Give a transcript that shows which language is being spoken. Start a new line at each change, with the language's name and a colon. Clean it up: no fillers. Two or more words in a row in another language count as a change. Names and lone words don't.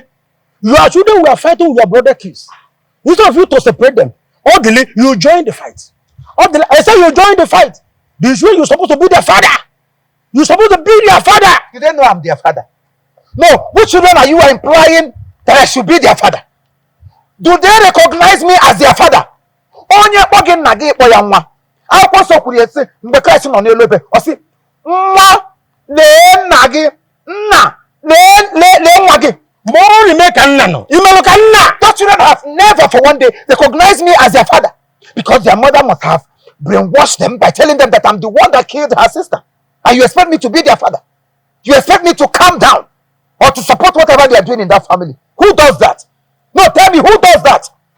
English: Your children were fighting with your brother kids. Instead of you to separate them, Orderly, you join the fight. Orderly, I say you join the fight. This way you're supposed to be their father. You're supposed to be their father. You don't know I'm their father. No, which children are you implying that I should be their father? Do they recognize me as their father?
Igbo: Onye kpogi nna gị kpọ ya nwa. Akwụkwọ nsọ kwuru esi mgbe Kraịst nọ n'elu ebe. Ọ sị, nwa lee nna gị, nna lee nwa gị.
English: More remain
Igbo: ka nna no. Imelo ka nna.
English: Those children have never for one day recognized me as their father. Because their mother must have brainwashed them by telling them that I'm the one that killed her sister. And you expect me to be their father? You expect me to calm down or to support whatever they are doing in that family? Who does that? No, tell me, who does that?